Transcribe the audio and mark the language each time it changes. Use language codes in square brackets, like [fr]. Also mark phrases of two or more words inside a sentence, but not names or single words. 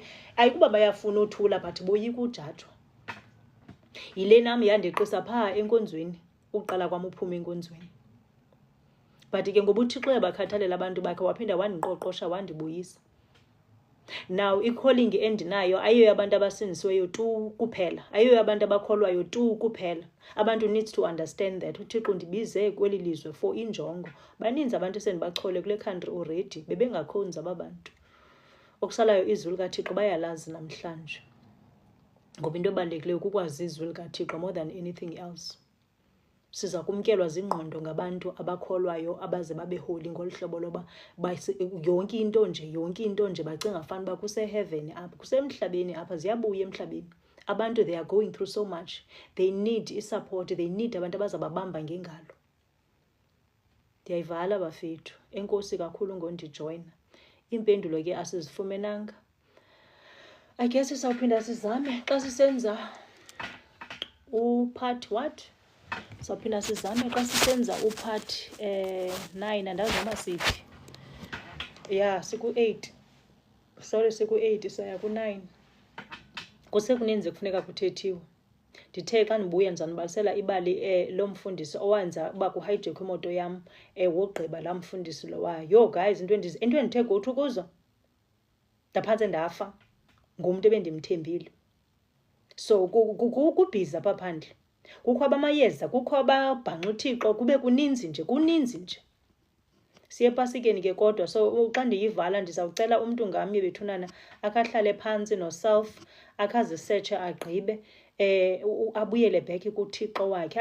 [xh] Ayikuba bayafuna uthula but boyika ujajwa. Yile nam yandeqisa phaa enkonzweni, uqala kwam uphuma enkonzweni. But ke ngoba uThixo uyabakhathalela abantu bakhe waphinda wandiqoqosha wandibuyisa. Now i-calling endinayo ayiyo abantu abasindisiweyo tu kuphela, ayiyo abantu abakholwayo tu kuphela. Abantu [en] needs to understand that [xh] uThixo ndibize kweli lizwe for injongo. Baninzi abantu sendibachole kule country already bebengakhonzi ababantu. Okusalayo izwi likaThixo bayalazi namhlanje, ngoba into ebalulekileyo kukwazi izwi likaThixo [en] more than anything else. [xh] Siza kumkelwa zingqondo ngabantu abakholwayo abaze babeholi ngolu hlobo loba yonke into nje bacinga fana uba kuse-heaven apha, kusemhlabeni apha, ziyabuya emhlabeni. [en] Abantu they are going through so much, they need i-support, they need [xh] abantu abazababamba ngengalo. Ndiyayivala bafethu, enkosi kakhulu ngondijoyina. Impendulo ke asizifumenanga. [en] I guess [xh] sisawuphinda sizame xa sisenza part what? Sawuphinda sizame xa sisenza part 9 andazama siphi. Yeah, siku-8. Sorry, siku-8 saya ku-9. Kusekuninzi kufuneka kuthethiwe. Ndithe xa ndibuya ndizanibalisela ibali lomfundisi owenza uba kuhijackwe imoto yam wogqiba laa mfundisi lowayo. Yo guys, into endithe go-through kuzo ndaphantse ndafa ngumntu ebendimthembile. So kubhizi apha phandle, kukho abamayeza, kukho ababhanqa uThixo, kube kuninzi nje. Siye epasikeni ke kodwa, so xa ndiyivala ndizawucela umntu ngamnye bethunana akahlale phantsi no-self, akazisetshe agqibe, abuyele back kuThixo wakhe.